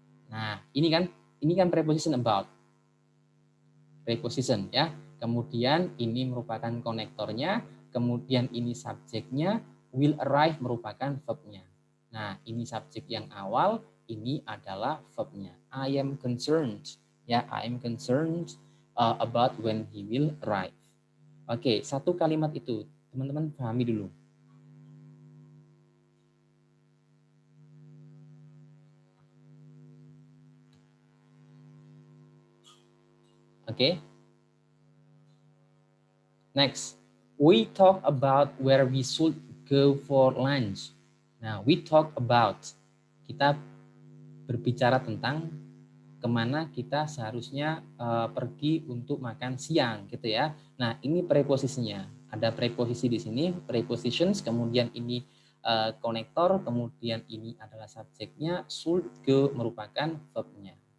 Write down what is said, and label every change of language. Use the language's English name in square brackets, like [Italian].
[Indonesian] Nah, ini kan preposition about. Preposition ya. Kemudian ini merupakan konektornya, kemudian ini subjeknya, [English] will arrive [Indonesian] merupakan verbnya. Nah, ini subjek yang awal, ini adalah verbnya. [English] I am concerned. [Indonesian] Ya, [English] I am concerned about when he will arrive. [Indonesian] Oke, satu kalimat itu teman-teman pahami dulu. Oke. [English] Next, we talk about where we should go for lunch. [Indonesian] Nah, [English] we talk about, [Indonesian] kita berbicara tentang kemana kita seharusnya pergi untuk makan siang, gitu ya. Nah, ini preposisinya. Ada preposisi di sini, prepositions, kemudian ini konektor, kemudian ini adalah subjeknya, [English] should go [Indonesian] merupakan verbnya.